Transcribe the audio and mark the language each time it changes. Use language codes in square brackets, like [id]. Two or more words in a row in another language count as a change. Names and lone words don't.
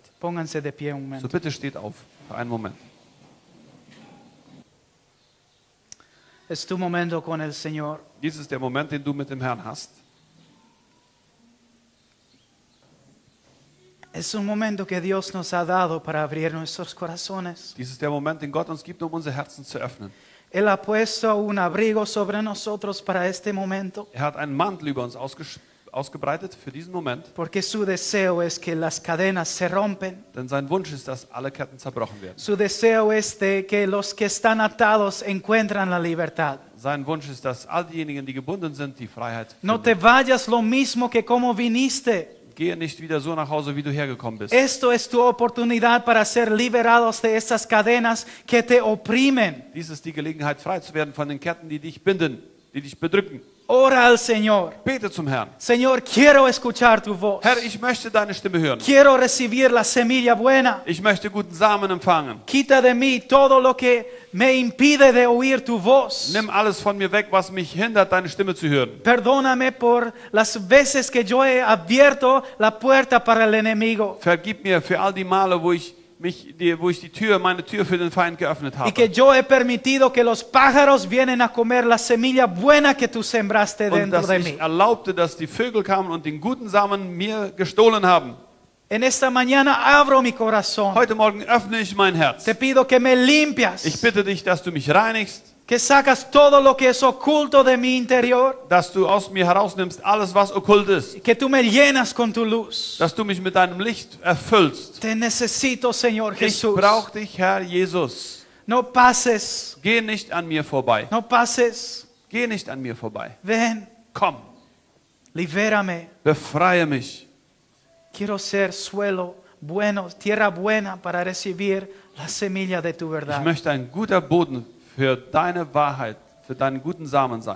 [es] Pónganse de pie un [de] So [es] momento. [de] bitte steht auf für einen Moment. [es] Es tu momento con el Señor. [de] Dies ist der Moment, den du mit dem Herrn hast. [es] Es un momento que Dios nos ha dado para abrir nuestros corazones. [de] Dies ist der Moment, den Gott uns gibt, um unsere Herzen zu öffnen. [es] Él ha puesto un abrigo sobre nosotros para este momento, [de] Er hat einen Mantel über uns ausgebreitet für diesen Moment, [es] porque su deseo es que las cadenas se rompen. [de] denn sein Wunsch ist, dass alle Ketten zerbrochen werden. [es] Su deseo es de que los que están atados encuentran la libertad. [de] Sein Wunsch ist, dass all diejenigen, die gebunden sind, die Freiheit [es] No [de] finden. [es] te vayas lo mismo que como viniste. [de] Gehe nicht wieder so nach Hause, wie du hergekommen bist. [es] Esto es tu oportunidad para ser liberados de esas cadenas que te oprimen. [de] Dies ist die Gelegenheit, frei zu werden von den Ketten, die dich binden, die dich bedrücken. [es] Ora al Señor. [de] Bete zum Herrn. [es] Señor, quiero escuchar tu voz. [de] Herr, ich möchte deine Stimme hören. [es] Quiero recibir la semilla buena. [de] Ich möchte guten Samen empfangen. [es] Quita de mí todo lo que me impide de oír tu voz. [de] Nimm alles von mir weg, was mich hindert, deine Stimme zu hören. [es] Perdóname por las veces que yo he abierto la puerta para el enemigo. [de] Vergib mir für all die Male, wo ich meine Tür für den Feind geöffnet [es] Y que [de] habe. [es] yo he permitido que los pájaros vienen a comer la semilla buena que tú sembraste [de] Und [es] dentro [de] dass [es] de [de] ich [es] mí. [de] erlaubte, dass die Vögel kamen und den guten Samen mir gestohlen haben. [es] En esta mañana abro mi corazón. [de] Heute Morgen öffne ich mein Herz. [es] Te pido que me limpias. [de] Ich bitte dich, dass du mich reinigst, [es] Que sacas todo lo que es oculto de mi interior. [de] dass du aus mir herausnimmst alles, was okkult ist, [es] Que tú me llenas con tu luz. [de] dass du mich mit deinem Licht erfüllst. [es] Te necesito, Señor [de] Ich [es] Jesús. [de] brauche dich, Herr Jesus. [es] No pases. [de] Geh nicht an mir vorbei. [es] No pases. [de] Geh nicht an mir vorbei. [es] Ven. [de] Komm, [es] Libérame. [de] befreie mich. [es] Quiero ser suelo bueno, tierra buena para recibir la semilla de tu [de] Ich [es] verdad. [de] möchte ein guter Boden für deine Wahrheit, für deinen guten Samen sein.